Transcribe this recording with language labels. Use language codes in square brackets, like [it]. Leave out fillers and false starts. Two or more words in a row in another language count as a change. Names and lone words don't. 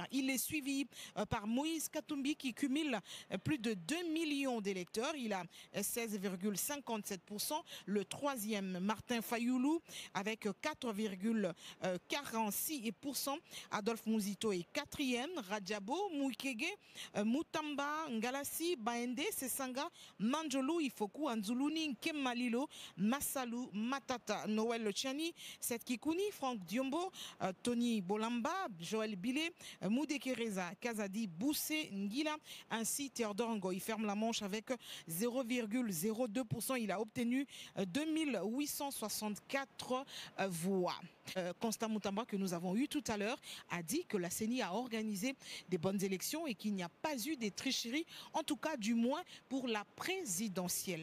[fr] Il est suivi par Moïse Katumbi qui cumule plus de 2 millions d'électeurs. Il a 16,57%. Le troisième, Martin Fayoulou, avec 4,46%. Adolphe Mouzito est quatrième. Radjabo, Moukege, Moutamba, Ngalassi, Baende, Sesanga, Manjolo, Ifoku, Anzuluni, Kemalilo, Massalou, Matata, Noël Chani, Seth Kikouni, Franck Diombo, Tony Bolamba, Joël Bilé, Moudekereza, Kazadi, Boussé, Ngila, ainsi Théodore Ngo. Il ferme la manche avec 0,02%. Il a obtenu 2864 voix. Constant Moutamba, que nous avons eu tout à l'heure, a dit que la CENI a organisé des bonnes élections et qu'il n'y a pas eu des tricheries, en tout cas du moins pour la présidentielle.